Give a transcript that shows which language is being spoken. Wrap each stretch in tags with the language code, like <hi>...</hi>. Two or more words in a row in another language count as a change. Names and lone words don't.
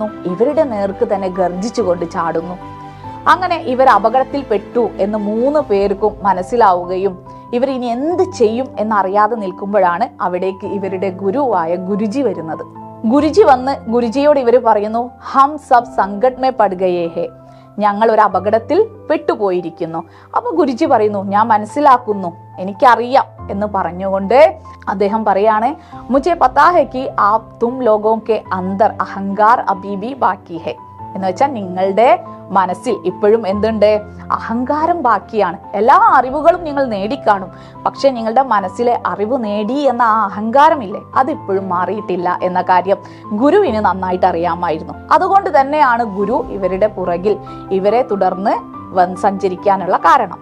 <ml>ഇവരുടെ നേർക്ക് തന്നെ ഗർജിച്ചുകൊണ്ട് ചാടുന്നു. അങ്ങനെ ഇവർ അപകടത്തിൽ പെട്ടു എന്ന് 3 പേർക്കും മനസ്സിലാവുകയും ഇവർ ഇനി എന്ത് ചെയ്യും എന്നറിയാതെ നിൽക്കുമ്പോഴാണ് അവിടേക്ക് ഇവരുടെ ഗുരുവായ ഗുരുജി വരുന്നത്. ഗുരുജി വന്ന് ഗുരുജിയോട് ഇവർ പറയുന്നു,</ml> <hi>हम सब संकट में पड़ गए हैं,</hi> <ml>ഞങ്ങൾ ഒരു അപകടത്തിൽ പെട്ടുപോയിരിക്കുന്നു. അപ്പൊ ഗുരുജി പറയുന്നു, ഞാൻ മനസ്സിലാക്കുന്നു, എനിക്കറിയാം എന്ന് പറഞ്ഞുകൊണ്ട് അദ്ദേഹം പറയാണ്,</ml> <hi>മുझे पता है कि आप तुम लोगों के अंदर अहंकार अभी भी बाकी है.</hi> <ml>എന്ന് വെച്ചാൽ നിങ്ങളുടെ മനസ്സിൽ ഇപ്പോഴും എന്തുണ്ട്? അഹങ്കാരം ബാക്കിയാണ്. എല്ലാ അറിവുകളും നിങ്ങൾ നേടിക്കാണും, പക്ഷെ നിങ്ങളുടെ മനസ്സിലെ അറിവ് നേടി എന്ന ആ അഹങ്കാരമില്ലേ, അതിപ്പോഴും മാറിയിട്ടില്ല എന്ന കാര്യം ഗുരുവിന് നന്നായിട്ട് അറിയാമായിരുന്നു. അതുകൊണ്ട് തന്നെയാണ് ഗുരു ഇവരുടെ പുറകിൽ ഇവരെ തുടർന്ന് സഞ്ചരിക്കാനുള്ള കാരണം.</ml>